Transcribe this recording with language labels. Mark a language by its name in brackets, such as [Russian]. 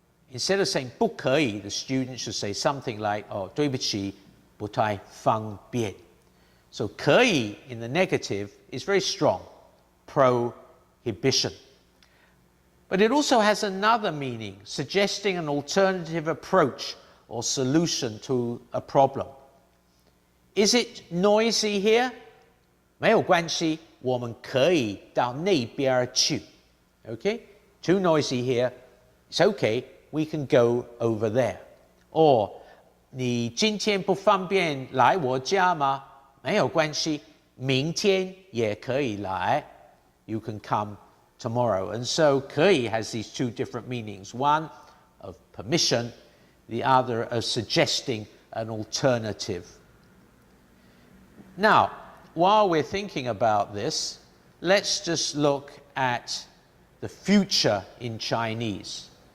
[English] Instead of saying [Chinese] 不可以, [English] the student should say something like, [Chinese] 对不起，不太方便. [English] So 可以 in the negative is very strong, prohibition. But it also has another meaning, suggesting an alternative approach or solution to a problem. Is it noisy here? [Chinese] 没有关系，我们可以到那边去. [English] Okay? Too noisy here. It's okay. We can go over there. Or [Chinese] 你今天不方便来我家吗？没有关系，明天也可以来. [English] You can come tomorrow. And so 可以 has these two different meanings. One of permission, the other of suggesting an alternative. Now, while we're thinking about this, let's just look at the future in Chinese.